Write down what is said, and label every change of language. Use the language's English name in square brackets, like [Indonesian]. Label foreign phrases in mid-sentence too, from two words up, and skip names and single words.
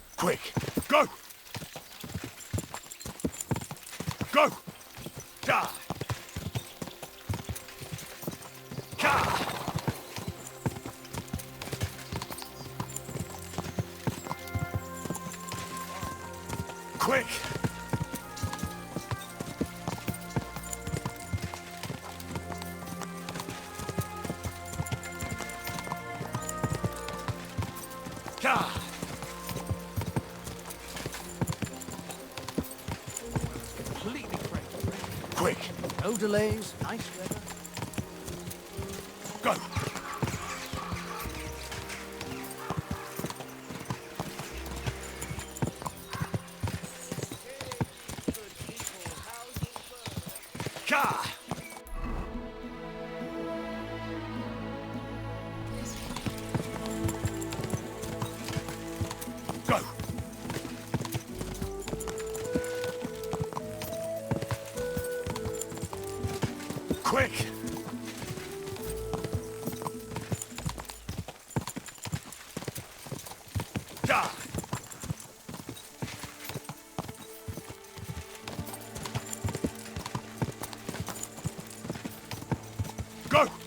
[English] Quick, go! Go! Die! Ka! Quick! Ka! Completely crazy. Quick! No delays, nice weather. Go! Ka! Go! Quick! Die! Go!